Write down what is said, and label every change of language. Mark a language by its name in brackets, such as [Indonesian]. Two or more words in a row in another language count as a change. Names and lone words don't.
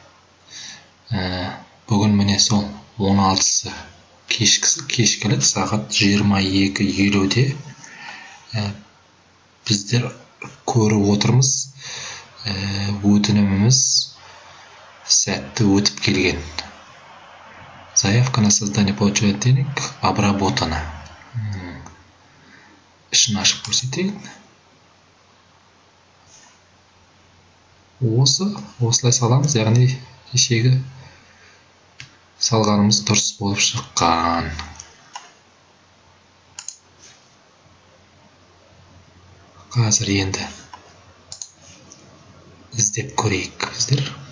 [Kazakh] Бүгін міне сол 16-сы кешкілік сағат 22:50-де біздер көріп отырмыз. Өтініміміз сәтті өтіп келген. [Russian] Заявка на создание получения денег обработана. [Kazakh] Ішін ашып көрсетейін. Осылай саламыз, яғни кешегі салғанымыз дұрыс болып шыққан. Қазір енді іздеп көрейік біздер.